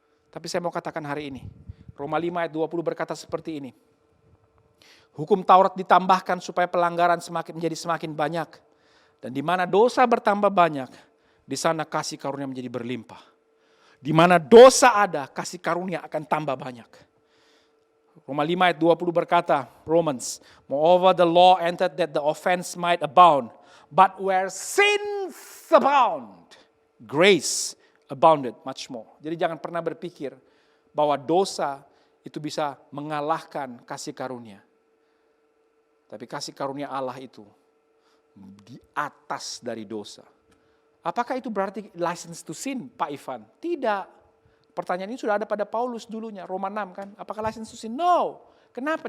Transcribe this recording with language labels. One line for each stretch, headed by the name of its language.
Indonesian: Tapi saya mau katakan hari ini, Roma 5 ayat 20 berkata seperti ini. Hukum Taurat ditambahkan supaya pelanggaran menjadi semakin banyak. Dan di mana dosa bertambah banyak, di sana kasih karunia menjadi berlimpah. Di mana dosa ada, kasih karunia akan tambah banyak. Roma 5 ayat 20 berkata,
English: Romans, moreover the law entered that the offense might abound. But where sins abound, grace abounded much more.
Indonesian: Jadi jangan pernah berpikir bahwa dosa itu bisa mengalahkan kasih karunia. Tapi kasih karunia Allah itu di atas dari dosa. Apakah itu berarti
English: license to sin,
Indonesian: Pak Ivan? Tidak. Pertanyaan ini sudah ada pada Paulus dulunya, Roma 6 kan. Apakah license to sin? No. Kenapa?